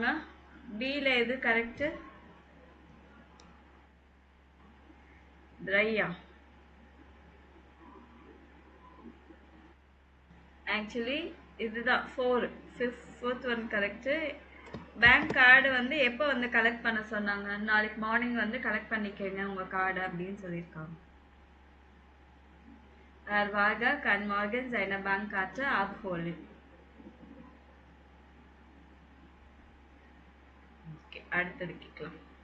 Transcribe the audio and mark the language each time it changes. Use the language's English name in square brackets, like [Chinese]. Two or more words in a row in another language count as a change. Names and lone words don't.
[Tamil] பியில் எது கரெக்டு? ட்ரையா? ஆக்சுவலி இதுதான் 4, 4th [English] one correct. bank card [Tamil] வந்து எப்போ வந்து கலெக்ட் பண்ண சொன்னாங்க? நாளைக்கு மார்னிங் வந்து கலெக்ட் பண்ணிக்கங்க உங்கள் கார்டு அப்படின்னு சொல்லியிருக்காங்க. [German] Varga kann morgen seine Bankkarte abholen. [Tamil] ஓகே, அடுத்தது கேட்கலாம்.